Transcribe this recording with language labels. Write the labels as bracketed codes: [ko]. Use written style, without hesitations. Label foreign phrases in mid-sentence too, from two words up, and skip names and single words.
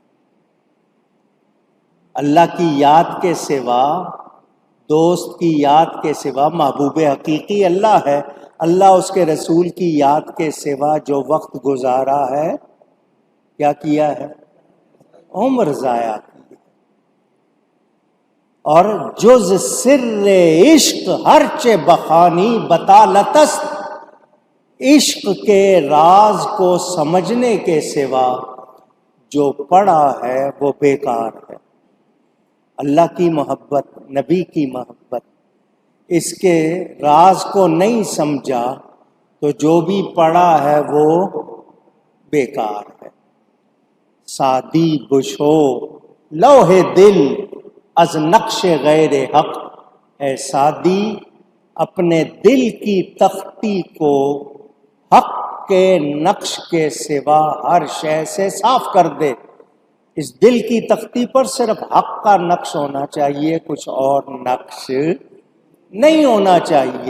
[ur] اللہ کی یاد کے سوا، دوست کی یاد کے سوا، محبوب حقیقی اللہ ہے. اللہ اس کے رسول کی یاد کے سوا جو وقت گزارا ہے کیا کیا ہے؟ عمر ضائع کی. [fa] اور جز سر عشق ہر چے بخانی بطالت است. [ur] عشق کے راز کو سمجھنے کے سوا جو پڑھا ہے وہ بیکار ہے. اللہ کی محبت، نبی کی محبت، اس کے راز کو نہیں سمجھا تو جو بھی پڑھا ہے وہ بیکار ہے. [fa] سادی بشو لوح دل از نقش غیر حق. [ur] اے سادی اپنے دل کی تختی کو حق کے نقش کے سوا ہر شے سے صاف کر دے. اس دل کی تختی پر صرف حق کا نقش ہونا چاہیے، کچھ اور نقش نہیں ہونا چاہیے.